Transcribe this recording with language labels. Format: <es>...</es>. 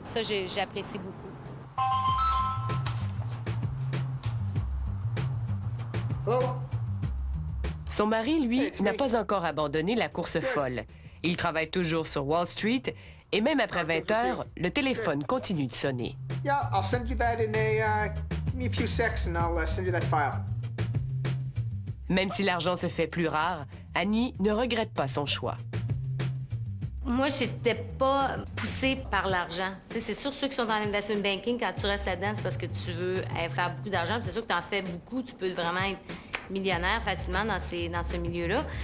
<fr>Ça, j'apprécie beaucoup. Son mari, lui, n'a pas encore abandonné la course folle. Il travaille toujours sur Wall Street et même après 20 heures, le téléphone continue de sonner.</fr> <en>Yeah, I'll send you that in a... give me a few secs and I'll send you that file.</en> <fr>Même si l'argent se fait plus rare, Annie ne regrette pas son choix. Moi, j'étais pas poussée par l'argent. C'est sûr, ceux qui sont dans l'investment banking, quand tu restes là-dedans, c'est parce que tu veux faire beaucoup d'argent. C'est sûr que tu en fais beaucoup, tu peux vraiment être millionnaire facilement dans ce milieu-là.</fr>